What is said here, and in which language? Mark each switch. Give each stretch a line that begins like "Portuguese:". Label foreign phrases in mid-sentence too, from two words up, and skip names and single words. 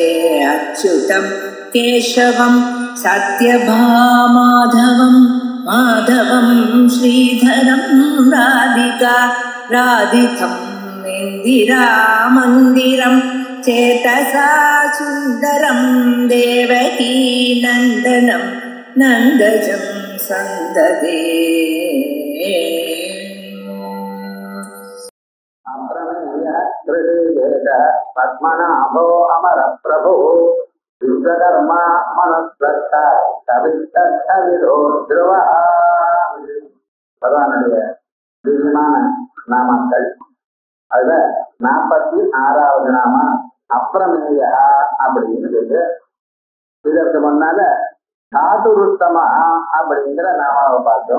Sanskrit: अच्युतं केशवं सत्यभामाधवं माधवं श्रीधरं राधितं इन्दिरामन्दिरं चेतसा सुन्दरं देवकी नन्दनं नन्दजं सन्ददे। पद्मनाभो अमर प्रभु विश्वकर्मा मनस्वत्ता कवितो ध्रुव
Tamil: பகவானுடைய திவ்யமான நாமாக்கள். அதுல 46வது நாம அப்ரமேயா அப்படின்னு சொல்லு. இதற்கு முன்னால தாதுருத்தமா அப்படிங்கிற நாமாவை பார்த்தோம்.